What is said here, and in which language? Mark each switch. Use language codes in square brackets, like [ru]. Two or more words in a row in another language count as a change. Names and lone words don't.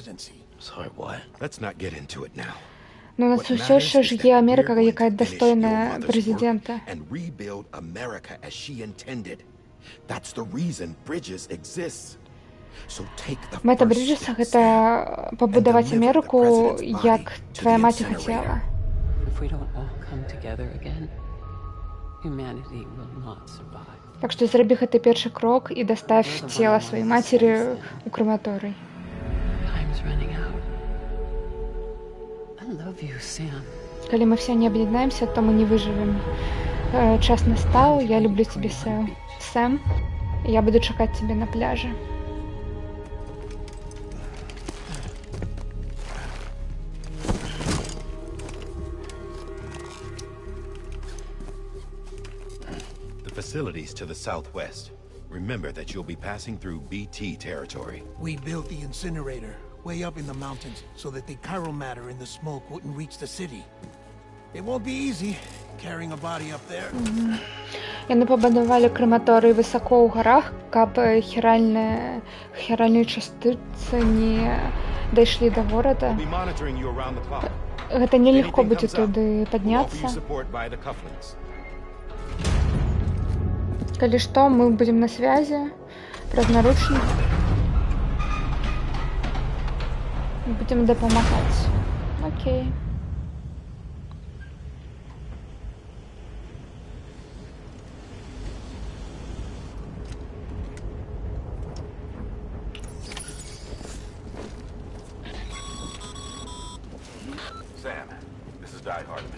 [be] Но у нас ўсё яшчэ ж є Амерыка, якая дастойная прэзідэнта. Мэта Бріджеса — гэта пабудаваць Амерыку, як твая маці хацела. [en] we don't all come together again, humanity will not survive. [be] Так што зрабі гэты першы крок і дастав цела сваёй мацері ў краматорый. [en] Time's running out. I love you, Sam. [be] Калі мы все не аб'яднаемся, то мы не выжывем. Час настаў, я люблю цябе, Сэм. Я буду чакаць цябе на пляжы. [en] Facilities to the southwest. Remember that you'll be passing through BT territory. We built the incinerator way up in the mountains so that the chiral matter in the smoke wouldn't reach the city. It won't be easy carrying a body up there. [be] Яны пабудавалі краматорый высоко ў гарах, каб хіральныя частыцы не дайшлі да горада. Гэта нелегко будзе туды падняцца. Калі што, мы будем на связи праз наручнік. Будем дапамагаць. Окей. [en] Sam, this is Die Hardman.